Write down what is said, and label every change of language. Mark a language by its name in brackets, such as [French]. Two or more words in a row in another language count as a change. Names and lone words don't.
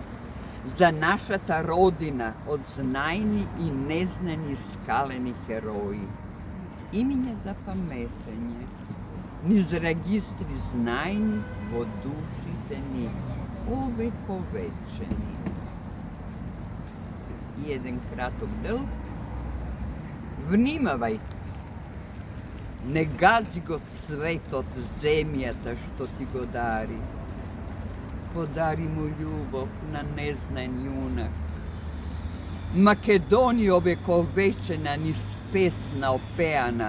[Macedonian] За нашата родина од знајни и незнани скалени херои. Имиња за паметење, низ регистри знајни во душите ни, увековечени. И еден краток дел. Vnimavaj. Не гази го цвет од земјата што ти го дари. Подари му љубов на незнан јунак. Македонија овековечена низ песна опеана.